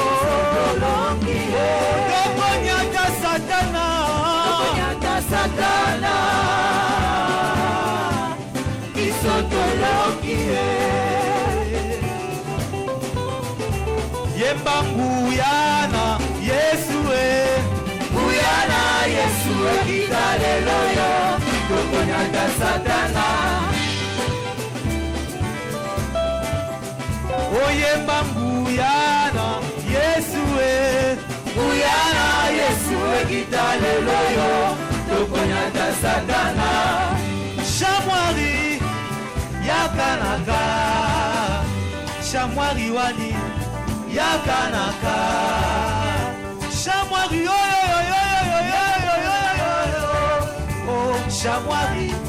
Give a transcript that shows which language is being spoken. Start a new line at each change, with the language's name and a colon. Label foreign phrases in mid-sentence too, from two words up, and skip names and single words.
Lingala: tokonyata satana biso tolongi ye yemba nguyana Yesu nguyana Yesu ekita lelo yo tokonyata satana oyemba nguyana Yesu nguyana Yesu ekita lelo yo tokonyata satana
Shona: shamwari yakanaka shamwari wani yakanaka shamwari oh shamwari